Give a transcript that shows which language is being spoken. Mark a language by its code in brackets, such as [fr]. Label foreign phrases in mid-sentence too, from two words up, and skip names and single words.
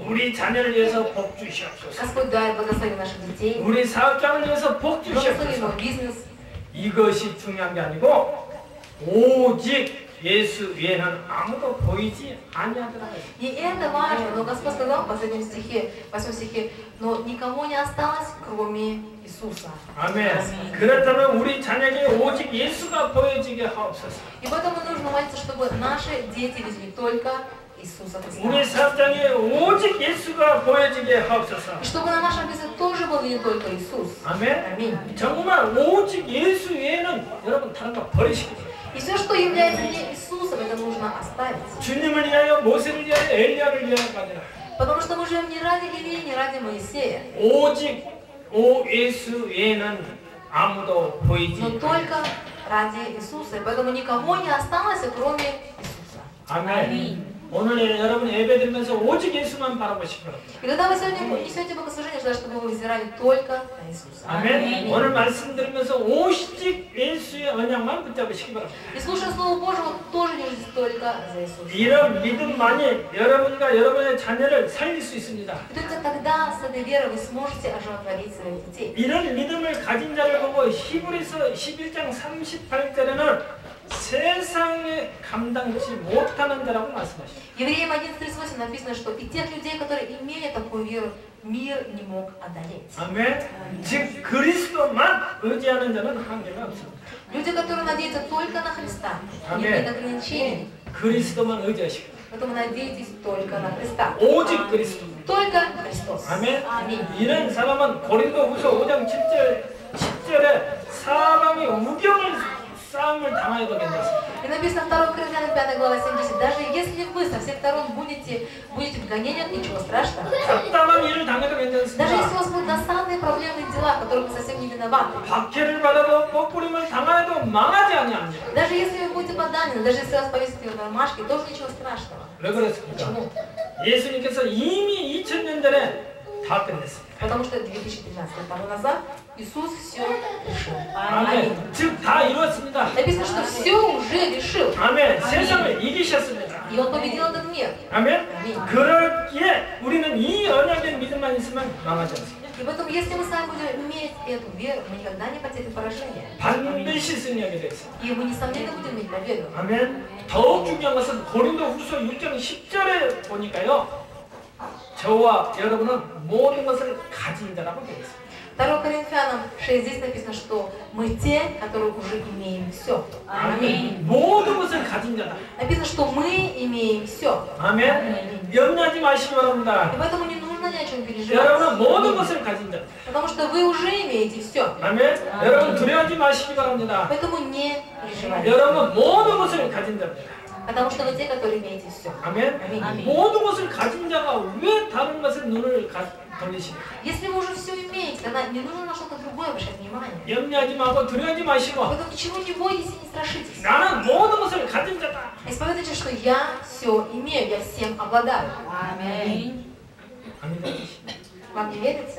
[ko] 우리 자녀를 위해서 복 주시옵소서. [ru] Господь дай благослови наших детей, [ko] 우리 사업장을 위해서 복 [ru] благослови [ko] 주시옵소서. [ru] мой бизнес. [ko] 이것이 중요한 게 아니고 오직 예수 외에는 아무도 보이지 아니하더라. [ru] И это важно, но Господь сказал в последнем стихе, в 8 стихе, но никого не осталось, кроме Иисуса. [ko] 아멘. 그렇다면 우리 자녀에게 오직 예수가 보여지게 하옵소서. [ru] И поэтому нужно молиться, чтобы наши дети видели только Иисуса [ko] 우리 [ru] Христа. [ko] 사업장에 오직 예수가 보여지게 하옵소서. [ru] И чтобы на нашем бизнесе тоже был не только Иисус. [ko] 아멘. [ru] Аминь. [ko] 정말 오직 예수 외에는 여러분 다른 거 버리시기 바랍니다. [ru] И все, что является не Иисусом, это нужно оставить. [ko] 주님을 위하여 모세를 위하여 엘리야를 위하여가 아니라 [ru] Потому что мы живем не ради Илии, не ради Моисея, [ko] 오직 예수 외에는 아무도 보이지 [ru] но только ради Иисуса. И поэтому никого не осталось, кроме Иисуса. [ko] 아멘. 오늘 여러분 예배 드리면서 오직 예수만 바라보시기 바랍니다. [ru] И когда вы сегодня несете богослужение, желаю, чтобы вы взирали только на Иисуса. [ko] 아멘. 오늘 말씀 드리면서 오직 예수의 언약만 붙잡으시기 바랍니다. [ru] И слушая Слово Божье, вы тоже держитесь только за Иисуса. [ko] 이런 믿음만이 여러분과 여러분의 자녀를 살릴 수 있습니다. [ru] И только тогда с этой верой вы сможете оживотворить своих детей. [ko] 이런 믿음을 가진 자를 보고 히브리서 11장 38절에는 세상에 감당치 못하는 자라고 말씀하십니다. [ru] Евреям 11:38 написано, что и тех людей, которые имели такую веру, мир не мог одолеть. [ko] 아멘. 즉 그리스도만 의지하는 자는 한계가 없습니다. [ru] Люди, которые надеются только на Христа, не имеют ограничений. [ko] 그리스도만 의지하시고. [ru] Поэтому надейтесь только на Христа. [ko] 오직 그리스도. [ru] Только Христос. [ko] 아멘. [ru] Аминь. [ko] 이런 사람은 고린도후서 5장 10절에 사방에 우경을 싸움을 당하여도 괜찮습니다. [ru] И написано 2 Коринфянам 5 глава 70. Даже если вы со всех сторон будете в гонении, ничего страшного. [ko] 답답한 일을 당해도 [ru] Даже [ko] 괜찮습니다. [ru] если у вас будут досадные проблемные дела, в которых вы совсем не виноваты. [ko] 박해를 받아도 뽀꾸림을 당하여도 망하지 아니합니다. [ru] Даже если вы будете подданы, даже если вас повесят в ромашке, тоже ничего страшного. [ko] 왜 그렇습니까? [ru] Почему? [ko] 예수님께서 이미 2000년 전에 다 끝냈습니다. [ru] Потому что 2013 лет тому назад Иисус все решил. [ko] 아멘. 즉 다 이루었습니다. [ru] Написано, что все уже решил. [ko] 아멘. 세상을 이기셨습니다. [ru] И Он победил этот мир. [ko] 아멘. [ru] Аминь. [ko] 그렇기에 우리는 이 언약의 믿음만 있으면 망하지 않습니다. [ru] И поэтому, если мы с вами будем иметь эту веру, мы никогда не потерпим поражение. [ko] 반드시 승리하게 돼 있어요. [ru] И мы, несомненно, будем иметь победу. [ko] 아멘. 더욱 중요한 것은 고린도후서 6장 10절에 보니까요. 저와 여러분은 모든 것을 가진 자라고 되어 있어요. [ru] 2 Коринфянам 6 здесь написано, что мы те, которые уже имеем все. [ko] 아멘. 모든 것을 가진 자다. [ru] Написано, что мы имеем все. [ko] 아멘. 염려하지 마시기 바랍니다. [ru] И поэтому не нужно ни о чем переживать. [ko] 여러분은 모든 것을 가진 자. [ru] Потому что вы уже имеете все. [ko] 아멘. 여러분 두려워하지 마시기 바랍니다. [ru] Поэтому не переживайте. [ko] 여러분은 모든 것을 가진 자입니다. [ru] Потому что вы те, которые имеете все. [ko] 아멘. 아멘. 모든 것을 가진 자가 왜 다른 것에 눈을 돌리십니까? [ru] Если вы уже все имеете, тогда не нужно на что-то другое обращать внимание. [ko] 염려하지 마고 두려워하지 마시고 [ru] Поэтому ничего не бойтесь и не страшитесь. [ko] 나는 모든 것을 가진 자다. [ru] Исповедуйте, что я все имею, я всем обладаю. [ko] 아멘. [ru] Вам не верится?